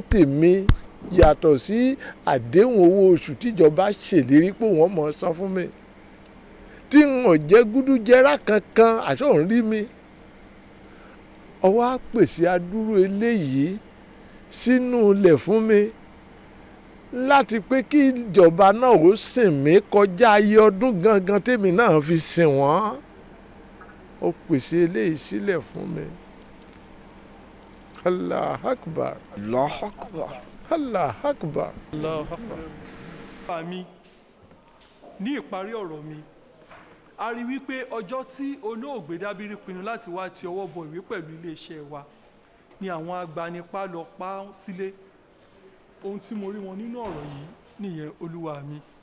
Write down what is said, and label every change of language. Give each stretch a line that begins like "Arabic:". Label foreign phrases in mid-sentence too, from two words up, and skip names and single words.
Yoruba: tèmi yàtọ̀ sí àdéhùn owó oṣù tíjọba ṣèlérí pé wọ́n mọ̀ san fún mi tí n ò jẹ́ gúdújẹ́rá kankan àṣọ òun rí mi ọwọ́ á pèsè adúrú eléyìí sínú ilẹ̀ fún mi láti pé kí ìjọba náà ó sìn mí kọjá ayé ọdún gangan tèmi náà fi sìn wọ́n ó pèsè eléyìí sílẹ̀ fún mi.
Arabic: الله أكبر. الله أكبر. الله أكبر. الله أكبر.
Yoruba: Àmì ní ìparí ọ̀rọ̀ mi a rí wípé ọjọ́ tí olóògbé Dábírí pinnu láti wá ti ọwọ́ bọ ìwé pẹ̀lú iléeṣẹ́ wa ni àwọn agbanipa lọ pa á sílé. Ohun tí mo rí wọn nínú ọ̀rọ̀ yìí nìyẹn olúwa mi.